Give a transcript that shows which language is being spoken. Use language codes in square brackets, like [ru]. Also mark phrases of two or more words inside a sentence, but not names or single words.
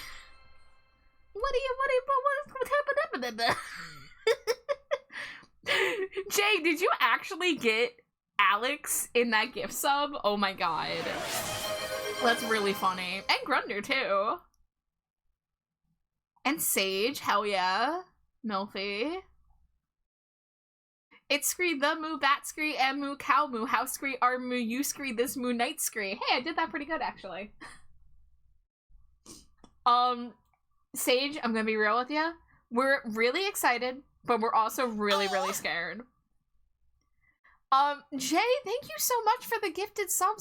[en] Jay, did you actually get Alex in that gift sub? Oh my god. That's really funny. And Grunder, too. And Sage, hell yeah. Milfy. It's scree, the moo, bat scree, and moo, cow moo, house scree, our moo, you scree, this moo, night scree. Hey, I did that pretty good, actually. Sage, I'm gonna be real with you. We're really excited, but we're also really, really scared. Jay, thank you so much for the gifted subs.